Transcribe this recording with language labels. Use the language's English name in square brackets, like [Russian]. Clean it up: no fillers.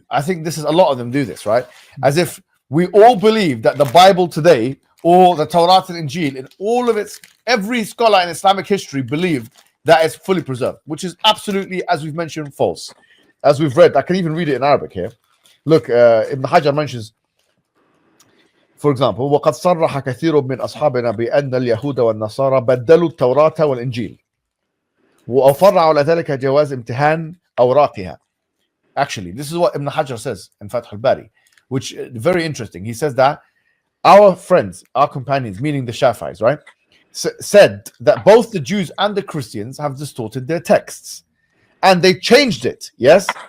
[English] I think this is a lot of them do this, right? As if we all believe that the Bible today, or the Torah and Injil, in all of its, every scholar in Islamic history believed that it's fully preserved, which is absolutely, as we've mentioned, false. As we've read, I can even read it in Arabic here. Look, Ibn Hajar mentions, for example, [Arabic] وقد صرح كثير من أصحابنا بأن اليهود والنصارى بدلوا التوراة والإنجيل وفرعوا على ذلك جواز امتحان أوراقها. [English] Actually, this is what Ibn Hajar says in Fath al-Bari, which is very interesting. He says that our friends, our companions, meaning the Shafi'is, right, said that both the Jews and the Christians have distorted their texts, and they changed it. Yes.